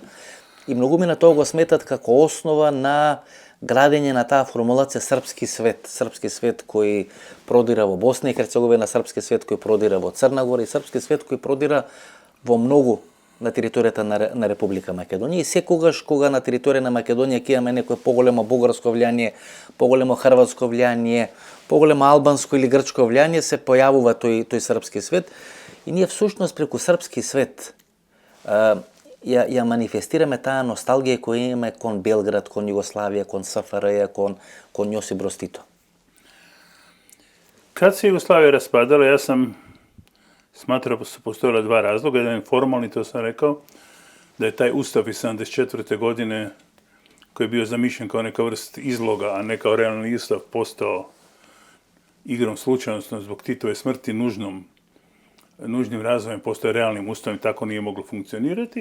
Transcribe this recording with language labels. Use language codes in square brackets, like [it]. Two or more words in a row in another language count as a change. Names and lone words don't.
[mk] И многумина тоа го сметат како основа на градење на таа формулација српски свет кој продира во Босна и Херцеговина, српски свет кој продира во Црна Гора и српски свет кој продира во многу на територијата на Република Македонија. И секогаш кога на територија на Македонија ќе имаме некое поголемо бугарско влијание, поголемо хрватско влијание, поголемо албанско или грчко влијание, се појавува тој српски свет. И ние всушност преку српски свет ja manifestirаме таа носталгија која имаме кон Белград, кон Југославија, кон СФРJ, кон Јосип Broz Tito. [hr] Kad se Jugoslavija raspadala, ja sam smatrao da su postojala dva razloga. Jedan je formalni, to sam rekao, da je taj ustav iz 1974. godine, koji je bio zamišljen kao neka vrst izloga, a ne kao realni ustav, postao igrom slučajnosti zbog Titove smrti nužnim razvojem, postao realnim ustavom i tako nije moglo funkcionirati.